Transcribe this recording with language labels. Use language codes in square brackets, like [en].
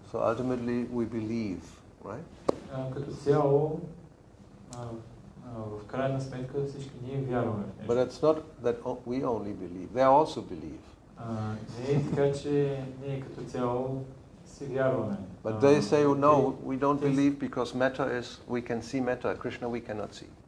[en] So ultimately we believe, right? [bg] Като цяло, в крайна сметка всички ние вярваме. [en] But it's not that we only believe, they also believe. [bg] Не е така, че ние като цяло си вярваме. [en] But they say, no, we don't believe because matter is, we can see matter, Krishna we cannot see.